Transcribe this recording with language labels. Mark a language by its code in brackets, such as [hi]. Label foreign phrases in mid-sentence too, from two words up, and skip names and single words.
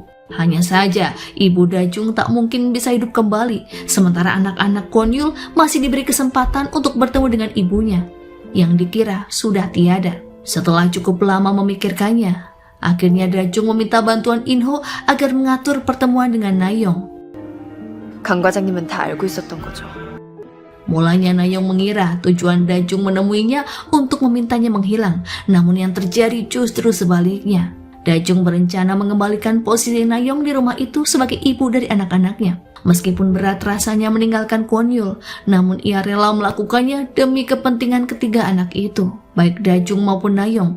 [id] Hanya saja, ibu Dajung tak mungkin bisa hidup kembali, sementara anak-anak Kwon Yul masih diberi kesempatan untuk bertemu dengan ibunya, yang dikira sudah tiada. Setelah cukup lama memikirkannya, akhirnya Dajung meminta bantuan In-ho agar mengatur pertemuan dengan Nayong. [ko] 강 과장님은 다 알고 있었던 거죠. [id] Mulanya Nayong mengira tujuan Dajung menemuinya untuk memintanya menghilang, namun yang terjadi justru sebaliknya. Dajung berencana mengembalikan posisi Nayong di rumah itu sebagai ibu dari anak-anaknya. Meskipun berat rasanya meninggalkan Kwon Yul, namun ia rela melakukannya demi kepentingan ketiga anak itu, baik Dajung maupun Nayong.